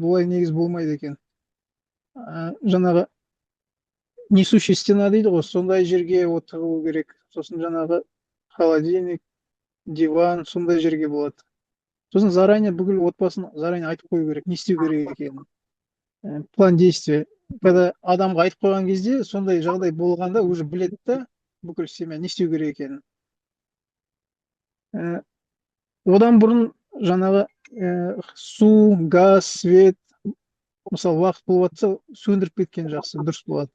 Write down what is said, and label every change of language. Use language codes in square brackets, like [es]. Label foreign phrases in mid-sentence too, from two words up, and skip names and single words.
[kk] Олай негізі болмайды екен. Жаңағы [ru] несущая стена [kk] дейді ғой, сондай жерге отыру керек. Сосын жаңағы холодильник, диван, сондай жерге болады. Сосын заранее бүкіл отбасын заранее айтып қою керек, не істеу керек екенін. [ru] План действия. [kk] Когда адамға айтып қойған кезде, сондай жағдай болғанда уже біледі да, бүкіл семья не істеу керек екенін. Одан бұрын жаңағы су, газ, свет, мысалы уақыт болып жатса, сөндіріп кеткен жақсы, дұрыс болады.